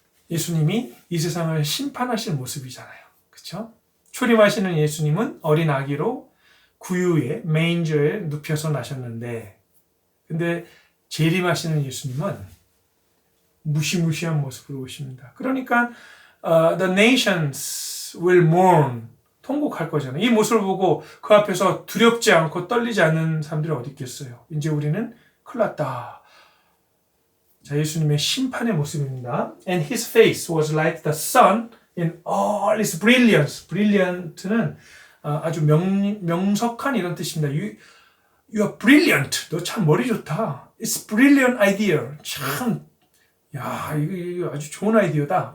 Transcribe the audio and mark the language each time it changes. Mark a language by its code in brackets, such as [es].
[ko] 예수님이 이 세상을 심판하실 모습이잖아요. 그렇죠? 초림하시는 예수님은 어린 아기로 구유에 메인저에 눕혀서 나셨는데 근데 재림하시는 예수님은 무시무시한 모습으로 오십니다. 그러니까 [en] the nations will mourn [ko] 통곡할 거잖아요. 이 모습을 보고 그 앞에서 두렵지 않고 떨리지 않는 사람들이 어디 있겠어요. 이제 우리는 큰일 났다. 자, 예수님의 심판의 모습입니다. [en] And his face was like the sun in all its brilliance. [ko] brilliant는 아주 명석한 이런 뜻입니다. [en] You are brilliant. [ko] 너 참 머리 좋다. [en] It's brilliant idea. [ko] 참, 이거 아주 좋은 아이디어다.